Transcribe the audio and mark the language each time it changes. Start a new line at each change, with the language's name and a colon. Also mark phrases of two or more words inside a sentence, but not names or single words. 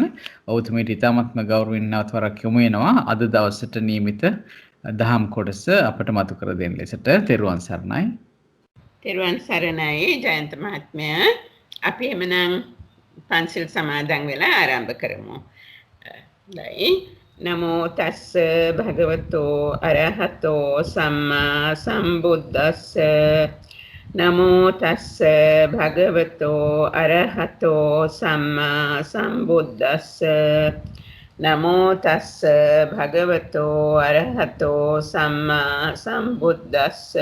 Sinhala: ඔබතුමීට ඉතාමත්ම ගෞරවයෙන් නැවත වරක් යොමු වෙනවා අද දවසට නියමිත දහම් කොටස අපට මතු කර දෙන්න ලෙසට. තෙරුවන් සරණයි. තෙරුවන් සරණයි ජයන්ත මහත්මයා. අපි එමනම් පන්සිල් සමාදන් වෙලා ආරම්භ කරමු.
Pali: දැයි නමෝ තස්ස භගවතෝ අරහතෝ සම්මා සම්බුද්දස්ස නමෝ තස්ස භගවතෝ අරහතෝ සම්මා සම්බුද්දස්ස නමෝ තස්ස භගවතෝ අරහතෝ සම්මා සම්බුද්දස්ස